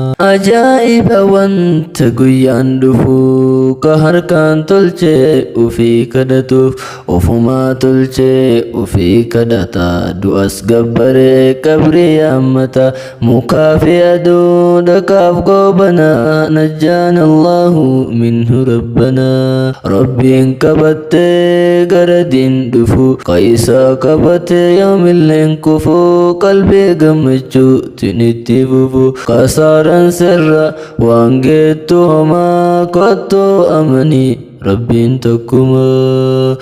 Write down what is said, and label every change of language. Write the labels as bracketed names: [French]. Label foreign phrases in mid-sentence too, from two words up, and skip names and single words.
[Oromo] Ajaa'iba wanta guyyaan dhufu, ka harkaan tolche ufii kadhatuuf, ofumaa tolche ufii kadhata, du'as gabbare qabri yaammata, mukaa fi aduu dhakaaf goobana, [Arabic] نجانا الله منه ربنا. [Oromo] Rabbiin qabatte gara diin dhufu, ka isaa qabate yoomilleen kufu, qalbii gammachuutiin itti fufu, kasaaraan sirra waan geettu homaa, kottu amanii Rabbiin tokkuma.